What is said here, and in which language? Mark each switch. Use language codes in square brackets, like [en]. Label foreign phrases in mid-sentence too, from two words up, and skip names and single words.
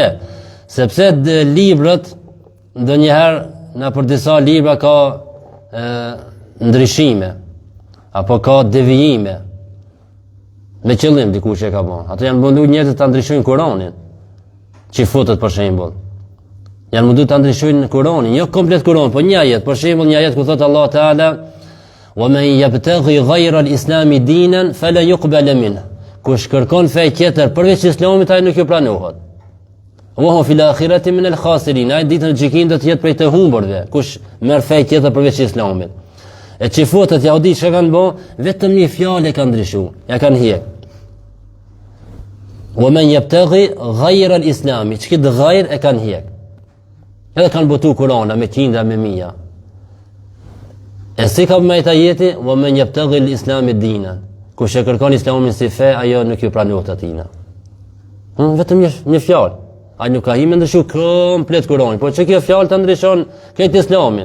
[sq] Sepse librat ndonjëherë na për disa libra ka ndryshime apo ka devijime. Me qëllim dikush e ka bën. Ato janë munduar njerëzit ta ndryshojnë Kur'anin. Që futet për shembull. Janë munduar ta ndryshojnë Kur'anin, jo komplet Kur'an, po një ajet, për shembull një ajet ku thot Allah Teala: [ar] "ومن يبتغ غير الإسلام دينا فلا يقبل منه." [sq] Kush kërkon fe tjetër përveç Islamit, ai nuk ju pranohet. [ar] وهو في الآخرة من الخاسرين. [sq] Ai ditën e gjykimit do të jetë prej të humburve. Kush merr fe tjetër përveç Islamit. E që fotët jahudit që kanë bo, vetëm një fjallë e kanë ndryshu, ja kanë hjek. [ar] ومن يبتغ غير الإسلام, [sq] që këtë ghajr e kanë hjek. Edhe kanë botu Kurana me qindra me mija. E si ka me të jeti, [ar] ومن يبتغ الإسلام دينا. [sq] Kush e kërkon Islamin si fe, ajo nuk ju pranohet atina. Vetëm një fjallë. Ai nuk ka hime ndryshu komplet Kuranin, por që kjo fjallë të ndryshon këtë Islamin.